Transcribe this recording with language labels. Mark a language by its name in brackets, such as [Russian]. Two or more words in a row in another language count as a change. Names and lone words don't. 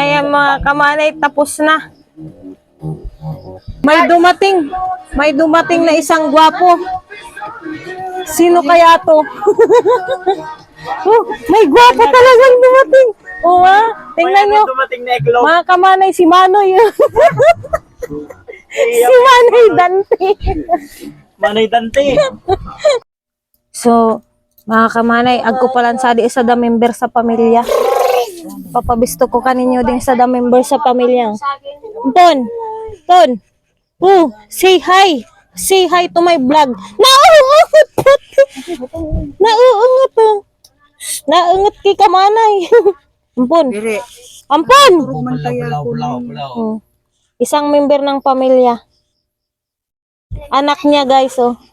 [Filipino] Ay, mga kamanay, tapos na. May dumating na isang gwapo. Sino kaya to? May gwapo talagang dumating. Oo tingnan nyo. dumating na iglog. Mga kamanay, si Manoy. Si Manoy Dante. Manay Dante. [Bikol] So, mga kamanay, agko palan sa di isa da member sa pamilya. Papabisto ko kaninyo din sa da member sa pamilya. [English] Ton, say hi. Say hi to my vlog. [Bikol] Nauungot pati. Nauungot to. Naungot kay kamanay. [Filipino] Ampon. Ampon. Isang member ng pamilya. Anak niya guys, oh.